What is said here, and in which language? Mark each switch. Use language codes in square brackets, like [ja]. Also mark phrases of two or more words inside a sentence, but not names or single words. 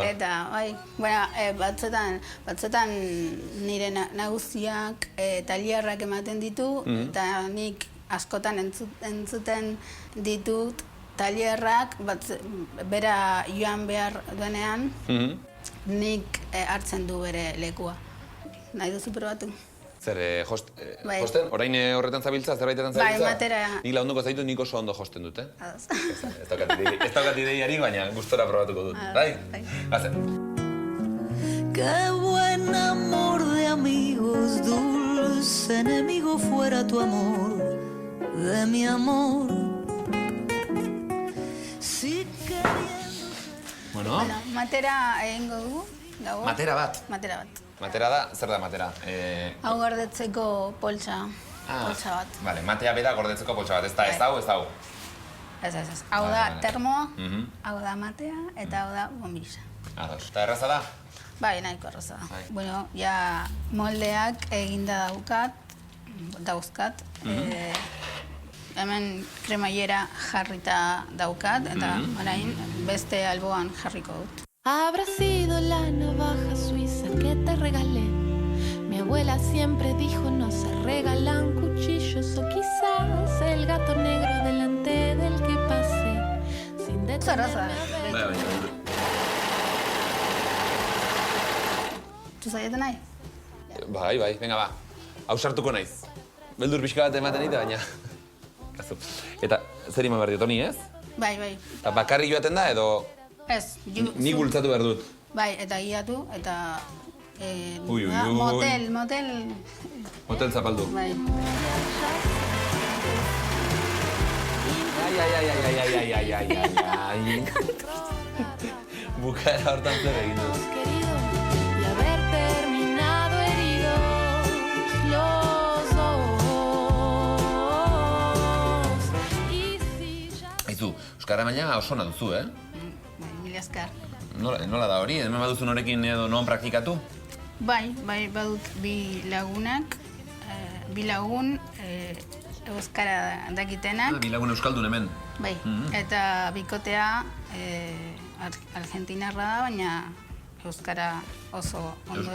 [eu] Eta, batzuetan nire nagusiak tailerrak ematen ditu, eta nik askotan entzuten ditut tailerrak, bera joan behar duenean, nik hartzen du bere lekua. Nahi duzu probatu? Zer, josten? Orain horretan zabiltza, zerbaitetan zabiltza? Bai, matera. Nik lagunduko zaitu, nik oso ondo josten dut, Ados. Ez daukat ideiari, baina gustora probatuko dut. Bai? Bazen. [es] Qué buen amor de amigos, dulce enemigo fuera tu amor, de mi amor. Si queriendo... Bueno, [eu] matera egingo dugu. Matera bat? Matera bat. Matera da, zer da matera? Hau gordetzeko poltsa bat. Vale, matea bera gordetzeko poltsa bat, ez da, ez hau? Ez. Hau da termoa, hau da matea, eta hau da bombilla. Ados. Eta erraza da? Bai, nahiko erraza da. Bueno, ja moldeak eginda dauzkat. Hemen kremaiera jarrita daukat, eta orain beste alboan jarriko dut. [es] Habrá sido la navaja suiza que te regalé. Mi abuela siempre dijo no se regalan cuchillos, o quizás el gato negro delante del que pasé sin detenerme a ver. [eu] Tu zaieten nahi? Bai, venga ba. Hau sartuko naiz. Beldur pixka bat ematen dite, baina... Eta zer iman behar diot, honi ez? Bai. Eta bakarri joaten da, edo... Ez. Nik bultzatu behar dut. Bai, eta guiatu, eta... Motel... Motel zapaldu. Bai. Ai. Bukaera hortan zer egin dut. [es] Y haber terminado heridos los dos. Y si [eu] Euskara maila oso ona duzu, Bai, mila esker. Nola da hori? Hemen baduzu norekin edo non praktikatu? Bai, badut bi lagunak, bi lagun euskara dakitenak. Bi lagun euskaldun hemen. Bai, eta bikotea argentinarra da, baina euskara oso ondo.